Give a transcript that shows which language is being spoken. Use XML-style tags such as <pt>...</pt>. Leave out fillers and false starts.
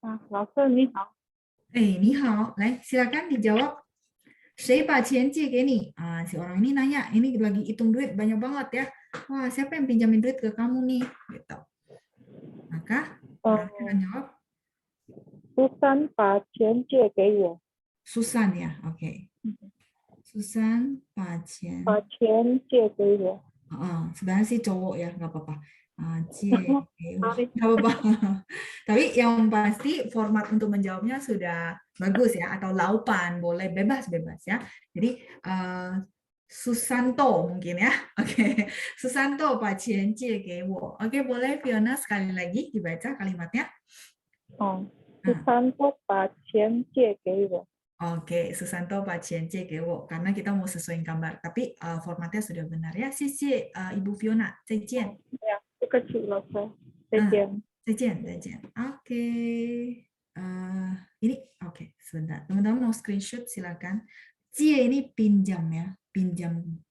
<zh>老师你好。你好，来</zh> <id>silakan dijawab.</id> <zh>谁把钱借给你?</zh> <id>Si orang ini nanya, ini lagi hitung duit banyak banget ya. Wah, siapa yang pinjamin duit ke kamu nih? Gitu. Maka orang akan jawab.</id> <zh>Susan 把钱借给我。</zh> <id>Susan ya, oke. Susan</id> <zh>把钱借给我。</zh> <id>sebenarnya sih cowok ya, nggak apa-apa. Nggak apa-apa. Tapi yang pasti format untuk menjawabnya sudah bagus ya, atau laupan, boleh bebas-bebas ya. Jadi Susanto mungkin ya. Oke.</id> <zh>Susanto 把钱借给我.</zh> <id>Oke, boleh Fiona sekali lagi dibaca kalimatnya.</id> <zh>Susanto 把钱借给我.</zh> <id>Oke,</id> <zh>Susanto 把钱借给我</zh> <id>karena kita mau sesuaiin gambar. Tapi formatnya sudah benar ya.</id> <zh>谢谢</zh> <id>Ibu Fiona.</id> <zh>再见. Ya, 不客气老师。再见。再见, 再见.</zh> <id>Oke. Ini oke, sebentar. Teman-teman mau screenshot silakan. 借 ini pinjam ya, pinjam.</id>